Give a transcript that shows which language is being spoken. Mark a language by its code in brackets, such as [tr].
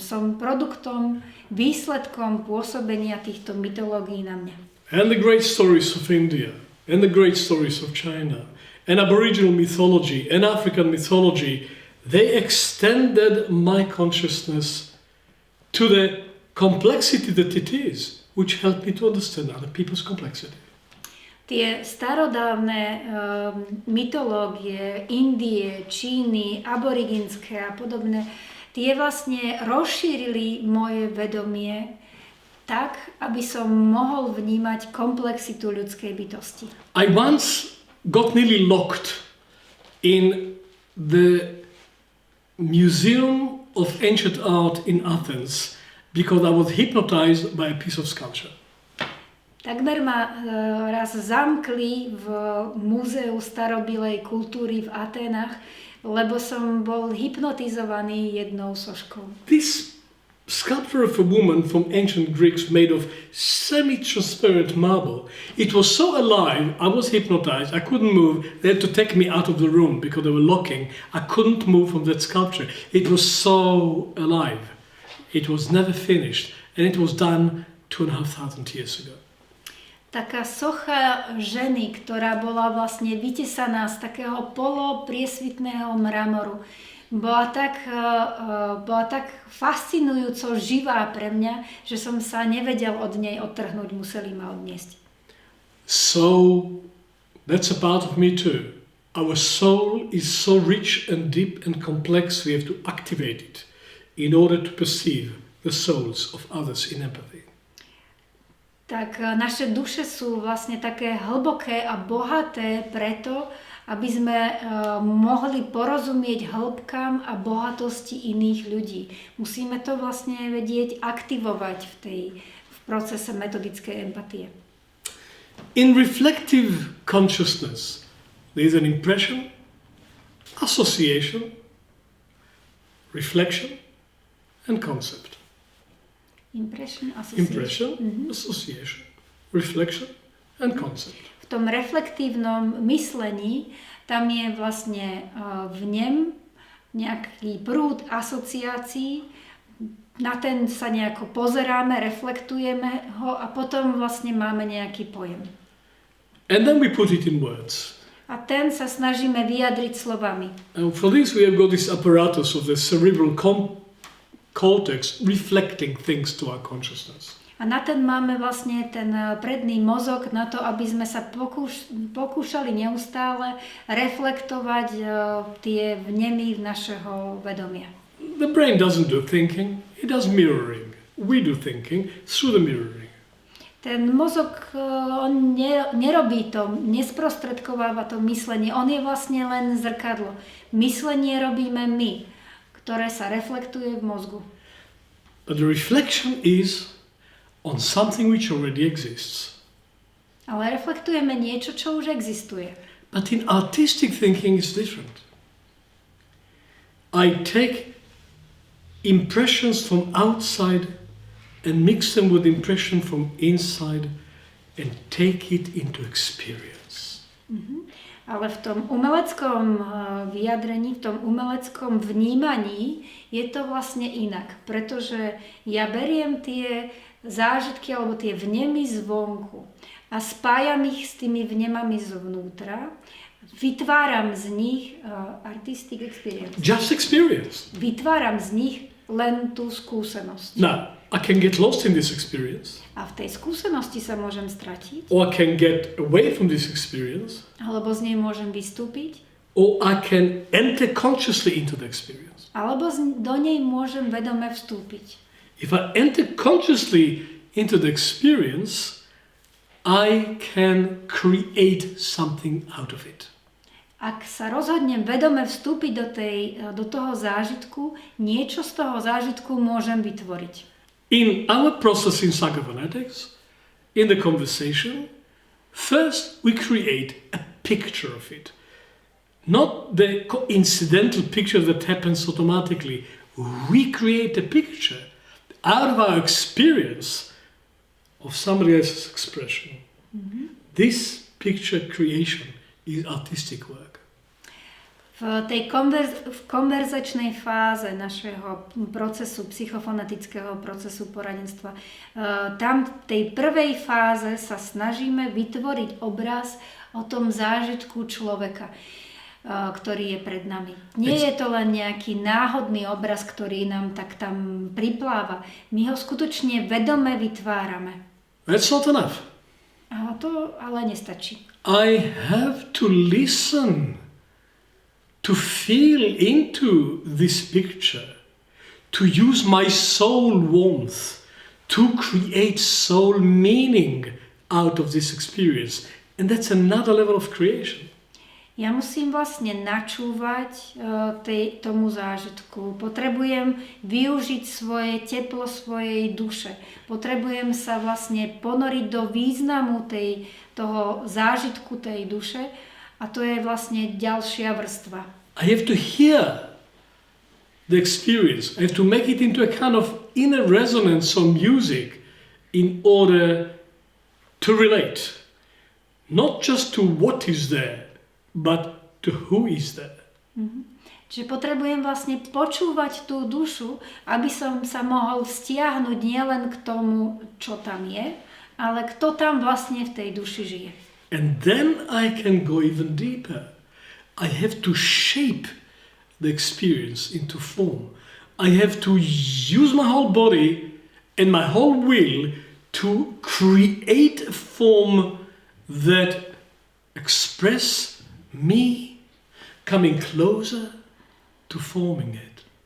[sk] Som produktom, výsledkom pôsobenia týchto mytológií na mňa. [en] And the great stories of India, and the great stories of China, and Aboriginal mythology, and African mythology, they extended my consciousness to the complexity that it is, which helped me to understand other people's complexity. [sk] Tie starodávne mytológie Indie, Číny, aboriginské a podobné, tie vlastne rozšírili moje vedomie tak, aby som mohol vnímať komplexitu ľudskej bytosti. [en] I once got nearly locked in the Museum of Ancient Art in Athens because I was hypnotized by a piece of sculpture. [sk] Takmer ma raz zamkli v Múzeu starobilej kultúry v Aténach, lebo som bol hypnotizovaný jednou soškou. [en] This sculpture of a woman from ancient Greeks made of semi-transparent marble. It was so alive, I was hypnotized, I couldn't move. They had to take me out of the room because they were locking. I couldn't move from that sculpture. It was so alive. It was never finished, and it was done 2,500 years ago. [sk] Taká socha ženy, ktorá bola vlastne vytesaná z takého polopriesvitného mramoru, bola tak fascinujúco živá pre mňa, že som sa nevedel od nej odtrhnúť, museli ma odniesť. [en] So, that's a part of me too. Our soul is so rich and deep and complex, we have to activate it in order to perceive the souls of others in empathy. [sk] Tak naše duše sú vlastne také hlboké a bohaté preto, aby sme mohli porozumieť hĺbkam a bohatosti iných ľudí. Musíme to vlastne vedieť aktivovať v procese metodickej empatie. [en] In reflective consciousness, there is an impression, association, reflection, and concept. Impression, association, association, reflection, and concept. [sk] V tom reflektívnom myslení tam je vlastne v ňom nejaký prúd asociácií, na ten sa nejako pozeráme, reflektujeme ho a potom vlastne máme nejaký pojem. [en] And then we put it in words. [sk] a ten sa snažíme vyjadriť slovami. [en] And for this we have got this apparatus of the cerebral cortex reflecting things to our consciousness. [sk] A na ten máme vlastne ten predný mozog na to, aby sme sa pokúšali neustále reflektovať tie vnemy našeho vedomia. [en] The brain doesn't do thinking, it does mirroring. We do thinking through the mirroring. [sk] Ten mozog, on nerobí to, nesprostredkováva to myslenie, on je vlastne len zrkadlo. Myslenie robíme my, ktoré sa reflektuje v mozgu. [en] But the reflection is on something which already exists. [sk] Ale reflektujeme niečo, čo už existuje. [en] But in artistic thinking it's different. I take impressions from outside and mix them with impression from inside and take it into experience. [sk] Ale v tom umeleckom vyjadrení, v tom umeleckom vnímaní je to vlastne inak, pretože ja beriem tie zážitky alebo tie vnemy zvonku a spájam ich s tými vnemami zvnútra, vytváram z nich [en] artistic experience. Just experience. [sk] Vytváram z nich len tú skúsenosť. [en] Now, I can get lost in this experience. [sk] A v tej skúsenosti sa môžem stratiť. [en] Or I can get away from this experience. [sk] Alebo z nej môžem vystúpiť. [en] Or I can enter consciously into the experience. [sk] Alebo do nej môžem vedome vstúpiť. [en] If I enter consciously into the experience, I can create something out of it. [sk] Ak sa rozhodnem vedome vstúpiť do toho zážitku, niečo z toho zážitku môžem vytvoriť. [en] In our process in Psychophonetics, in the conversation, first we create a picture of it. Not the coincidental picture that happens automatically. We create a picture out of our experience of somebody else's expression. This picture creation is artistic work. [sk] V tej konverzačnej fáze našeho procesu, psychofonetického procesu poradenstva, tam v tej prvej fáze sa snažíme vytvoriť obraz o tom zážitku človeka, ktorý je pred nami. Nie je to len nejaký náhodný obraz, ktorý nám tak tam pripláva. My ho skutočne vedome vytvárame. [en] That's not enough. [sk] A to ale nestačí. [en] I have to listen, to feel into this picture, to use my soul warmth, to create soul meaning out of this experience. And that's another level of creation. [sk] Ja musím vlastne načúvať tomu zážitku. Potrebujem využiť svoje teplo svojej duše. Potrebujem sa vlastne ponoriť do významu toho zážitku tej duše a to je vlastne ďalšia vrstva. [en] I have to hear the experience. I have to make it into a kind of inner resonance of music in order to relate. Not just to what is there, but to who is there. [sk] Čiže potrebujem vlastne počúvať tú dušu, aby som sa mohol vztiahnuť nielen k tomu, čo tam je, ale kto tam vlastne v tej duši žije. [en] And then I can go even deeper. I have to shape the experience into form. I have to use my whole body and my whole will to create a form that express me coming closer to forming it.